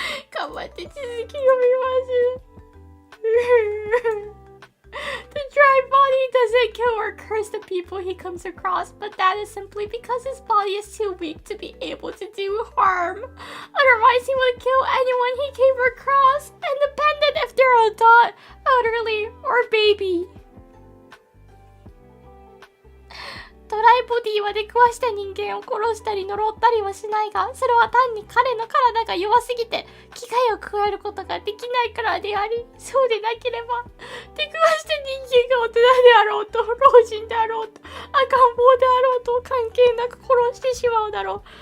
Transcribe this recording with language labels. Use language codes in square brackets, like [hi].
[ja] 頑張って続き読みます。 [en] The dry body doesn't kill or curse the people he comes across, but that is simply because his body is too weak to be able to do harm. Otherwise, he would kill anyone he came across, independent if they're adult, elderly, or baby. [ja] ドライボディは出くわした人間を殺したり呪ったりはしないが、それは単に彼の体が弱すぎて危害を加えることができないからであり、そうでなければ出くわした人間が大人であろうと老人であろうと赤ん坊であろうと関係なく殺してしまうだろう。